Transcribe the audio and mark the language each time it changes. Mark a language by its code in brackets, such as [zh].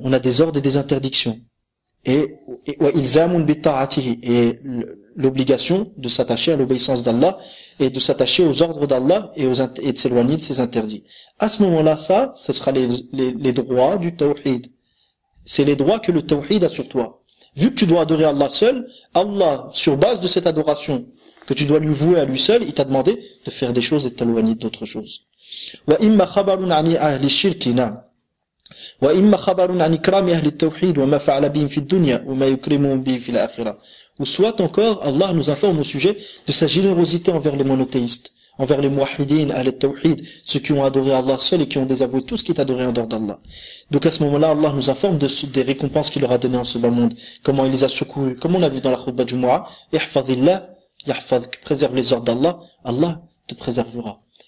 [fr] On a des ordres et des interdictions. Et [ar] wa ilzamun bi ta'atihi, [fr] et l'obligation de s'attacher à l'obéissance d'Allah et de s'attacher aux ordres d'Allah et de s'éloigner de ses interdits. À ce moment-là, ce sera les droits du tawhid. C'est les droits que le tawhid a sur toi. Vu que tu dois adorer Allah seul, Allah, sur base de cette adoration que tu dois lui vouer à lui seul, il t'a demandé de faire des choses et de t'éloigner d'autres choses. [ar] وإما خبر عن أهل الشرك نعم وإما خبر عن إكرام أهل التوحيد وما فعل بهم في الدنيا وما يكرمهم به في الآخرة. [fr] Ou soit encore, Allah nous informe au sujet de sa générosité envers les monothéistes, envers les muwahhidin, al-tawhid, ceux qui ont adoré Allah seul et qui ont désavoué tout ce qui est adoré en dehors d'Allah. Donc à ce moment-là, Allah nous informe des récompenses qu'il leur a données en ce bas monde, comment il les a secourus, comme on a vu dans la khutbah du Jumu'ah, [ar] ihfazillah yahfazk, [fr] préserve les ordres d'Allah, Allah te préservera.